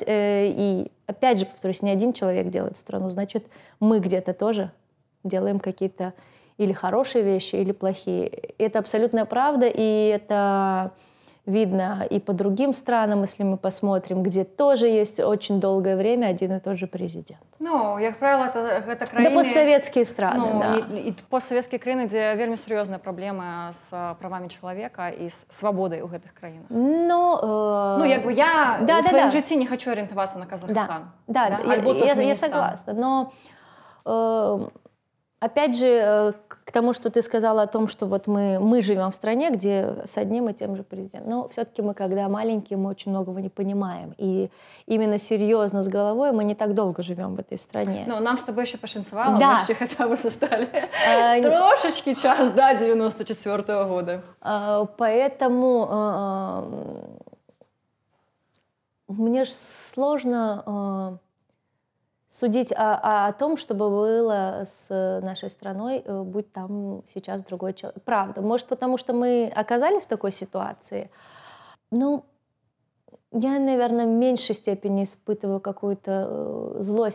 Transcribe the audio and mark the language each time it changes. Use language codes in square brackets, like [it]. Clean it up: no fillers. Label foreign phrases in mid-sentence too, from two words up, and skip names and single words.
[ru] И опять же, повторюсь, не один человек делает страну, значит, мы где-то тоже делаем какие-то или хорошие вещи, или плохие. Это абсолютная правда, и это видно и по другим странам, если мы посмотрим, где тоже есть очень долгое время один и тот же президент. [be] Ну, як правило, гэта краіны... [ru] Да постсоветские страны, ну, да. [be] І постсавецкія краіны, дзе вельмі сур'ёзная праблема з правамі чалавека і з свабодай у гэтых краінах. Ну, як бы я в сваім жыцці не хочу арыентавацца на Казахстан. [ru] Да, я согласна, но... Опять же, к тому, что ты сказала о том, что вот мы живем в стране, где с одним и тем же президентом. Но все-таки мы, когда маленькие, мы очень многого не понимаем. И именно серьезно, с головой мы не так долго живем в этой стране. Ну, нам с тобой еще пошанцевало, да. Мы еще хотя бы застали [be] трошечки час [ru] до 94-го года. Поэтому мне же сложно... судить о том, чтобы было с нашей страной, будь там сейчас другой человек. Правда. Может, потому что мы оказались в такой ситуации. Ну, я, наверное, в меньшей степени испытываю какую-то злость.